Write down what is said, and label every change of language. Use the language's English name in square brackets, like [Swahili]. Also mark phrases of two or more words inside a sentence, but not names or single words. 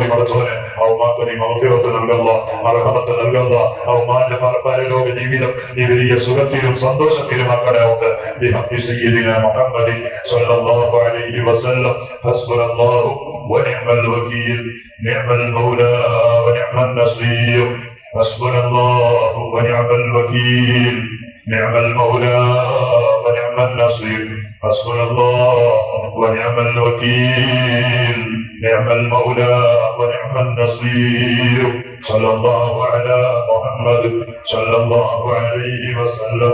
[Malayalam] പഠിച്ചവനെ ആ ഉമ്മാക്ക് നീ മഗ്ഫിറത്ത് നൽകുക, റഹ്മത്ത് നൽകുക. ആ ഉമ്മാന്റെ പരലോക ജീവിതം നീ വലിയ സുഖത്തിലും സന്തോഷത്തിലുമാക്കണേ റബ്ബ്. [Arabic] بحق سيدنا محمد صلى الله عليه وسلم. حسبنا الله ونعم الوكيل نعم المولى ونعم النصير. حسبنا الله ونعم الوكيل، نعم المولى ونعم النصير. حسبنا الله ونعم الوكيل، نعم المولى ونعم النصير. صلى الله على محمد صلى الله عليه وسلم.